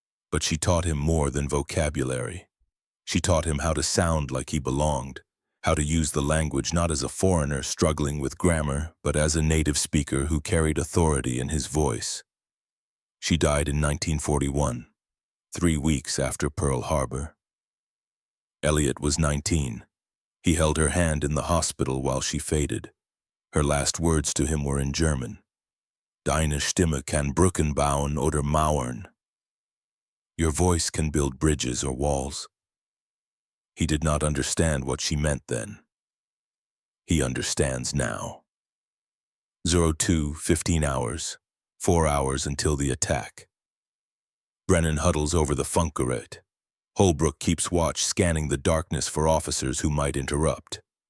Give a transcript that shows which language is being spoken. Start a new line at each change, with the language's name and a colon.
English: But she taught him more than vocabulary. She taught him how to sound like he belonged, how to use the language not as a foreigner struggling with grammar, but as a native speaker who carried authority in his voice. She died in 1941, 3 weeks after Pearl Harbor. Elliot was 19. He held her hand in the hospital while she faded. Her last words to him were in German.
German: Deine Stimme kann Brücken bauen oder Mauern.
English: Your voice can build bridges or walls. He did not understand what she meant then. He understands now. 02:15 hours, 4 hours until the attack. Brennan huddles over the Funkgerät. Holbrook keeps watch, scanning the darkness for officers who might interrupt.